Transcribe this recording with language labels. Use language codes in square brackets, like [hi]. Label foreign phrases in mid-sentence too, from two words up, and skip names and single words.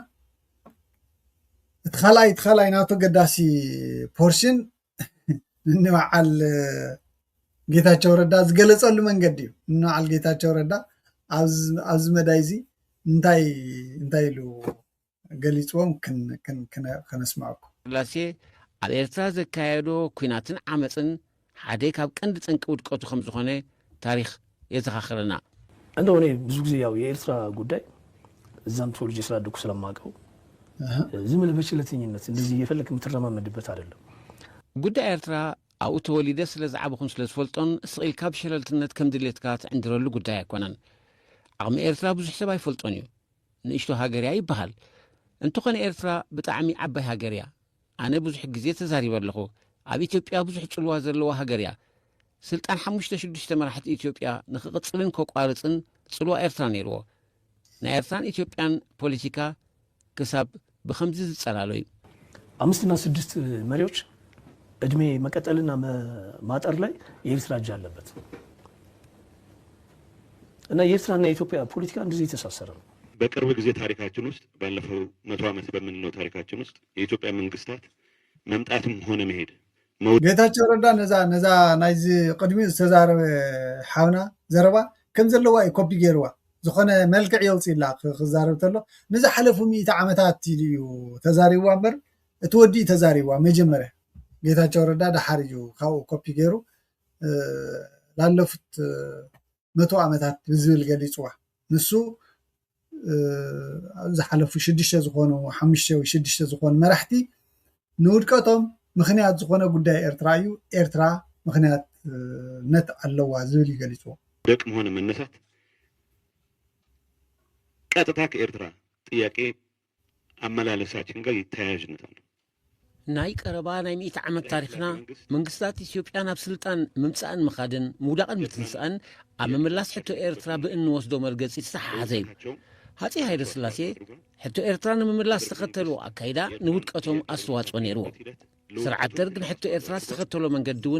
[ti] እቲ ካልኣይ ናቶ ገዳሲ ፖርሽን ንበዓል ጌታቸው ረዳ ዝገለጸሉ መንገዲ እዩ ንበዓል ጌታቸው ረዳ ኣብዚ መዳይ እዚ እንታይ ኢሉ ገሊፅዎም ከነስማዐኩም ስላሴ ኣብ ኤርትራ ዘካየዶ ኩናትን ዓመፅን ሓደ ካብ ቀንዲ ጠንቂ ውድቀቱ ከም ዝኾነ ታሪክ የዘኻኽረና [am] እንደው እኔ ብዙ ጊዜ ያው የኤርትራ ጉዳይ እዛም ተወልጄ ስላደኩ ስለማውቀው ዝም ብለህ በችለተኝነት እንደዚህ እየፈለክ የምትረማመድበት አይደለም [ti] ጉዳይ ኤርትራ ኣብኡ ተወሊደ ስለ ዝዓበኹን ስለ ዝፈልጦን ስቕኢልካ ብሸለልትነት ከም ድሌትካ ትዕንድረሉ ጉዳይ ኣይኮነን ዓቕሚ ኤርትራ ብዙሕ ሰብ ኣይፈልጦን እዩ ንእሽቶ ሃገር እያ ይበሃል እንተኾነ ኤርትራ ብጣዕሚ ዓባይ ሃገር እያ ኣነ ብዙሕ ግዜ ተዛሪበ ኣለኹ ኣብ ኢትዮጵያ ብዙሕ ጽልዋ ዘለዋ ሃገር እያ ስልጣን 5-6 መራሕቲ ኢትዮጵያ ንኽቕፅልን ከቋርፅን ጽልዋ ኤርትራ ነይርዎ ናይ ኤርትራን ኢትዮጵያን ፖለቲካ ክሳብ ብከምዚ ዝጸላሎ እዩ [am] 5-6 መሪዎች እድሜ መቀጠልና ማጠር ላይ የኤርትራ እጅ አለበት እና የኤርትራና የኢትዮጵያ ፖለቲካ እንደዚህ የተሳሰረ ነው በቅርብ ጊዜ ታሪካችን ውስጥ ባለፈው 100 ዓመት በምንለው ታሪካችን ውስጥ የኢትዮጵያ መንግስታት መምጣትም ሆነ መሄድ [ti] ጌታቸው ረዳ ነዛ ናይዚ ቅድሚኡ ዝተዛረበ ሓውና ዘረባ ከም ዘለዋ እዩ ኮፒ ገይርዋ ዝኾነ መልክዕ የውፅኢላ ክዛረብ ተሎ ንዝሓለፉ 100 ዓመታት እዩ ተዛሪብዋ እምበር እቲ ወዲ ተዛሪብዋ መጀመርያ ጌታቸው ረዳ ዳሓር እዩ ካብኡ ኮፒ ገይሩ ላለፉት 100 ዓመታት ብዝብል ገሊፅዋ ንሱ ዝሓለፉ 6 ዝኾኑ 5 ወይ 6 ዝኾኑ መራሕቲ ንውድቀቶም ምክንያት ዝኾነ ጉዳይ ኤርትራ እዩ ኤርትራ ምክንያት ነት ኣለዋ ዝብል ይገልጽዎ [am] ደቅም ሆነ መነሳት ቀጥታ ከኤርትራ ጥያቄ አመላለሳችን ጋር ይተያያዥነት አለው [ti] ናይ ቀረባ ናይ 100 ዓመት ታሪክና መንግስታት ኢትዮጵያ ናብ ስልጣን ምምፃእን መኻድን ምውዳቕን ምትንሳእን ኣብ ምምላስ ሕቶ ኤርትራ ብእንወስዶ መርገፂ ዝተሓሓዘ እዩ ሃፄ ሃይለ ስላሴ ሕቶ ኤርትራ ንምምላስ ዝተኸተሉ ኣካይዳ ንውድቀቶም ኣስተዋፅኦ ነይርዎ ስርዓት ደርግ ንሕቶ ኤርትራ ዝተኸተሎ መንገዲ እውን